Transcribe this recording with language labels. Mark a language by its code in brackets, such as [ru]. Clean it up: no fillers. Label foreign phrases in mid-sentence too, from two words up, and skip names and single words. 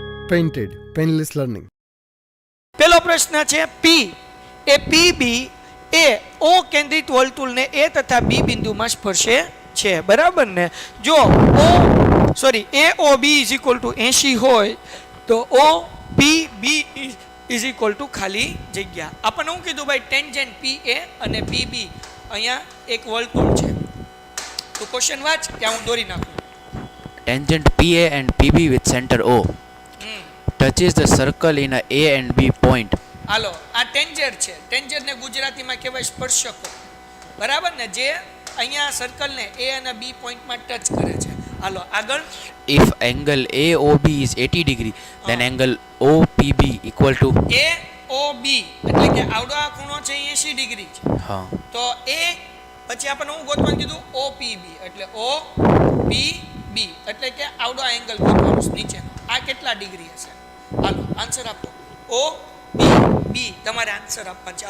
[en] painted, painless learning. [gu] પેલો પ્રશ્ન છે પી એ પીબી એ ઓ કેન્દ્રિત વર્તુળને એ તથા બી બિંદુમાં સ્પર્શે છે, બરાબર ને? જો એ ઓ બી [en] is equal to [gu] 80 હોય તો ઓ પી બી [en] is equal to [gu] ખાલી જગ્યા. આપણને શું કીધું ભાઈ? ટેન્જન્ટ પી એ અને પી બી અહીંયા એક વર્તુળ છે. તો ક્વેશ્ચન વાંચ, ત્યાં હું દોરી નાખું. [en] Tangent PA and PB with center O touches the circle in a A and B point. [gu] હાલો, આ ટેન્જર છે. ટેન્જરને ગુજરાતીમાં કહેવાય સ્પર્શકો, બરાબર ને? જે અહીંયા સર્કલને એ અને બી પોઈન્ટમાં ટચ કરે છે. હાલો આગળ. [en] If angle AOB is 80 degree, then angle OPB equal to [gu] AOB એટલે કે આવડો આ ખૂણો છે 80 ડિગ્રી છે. હા, તો એ પછી આપણને હું ગોતવાનું કીધું? OPB એટલે OPB એટલે કે આવડો આ એંગલ ગોતવાનો નીચેનો. આ કેટલા ડિગ્રી હશે? હાલો આન્સર આપો. OPB તમારે આન્સર આપવાનો છે.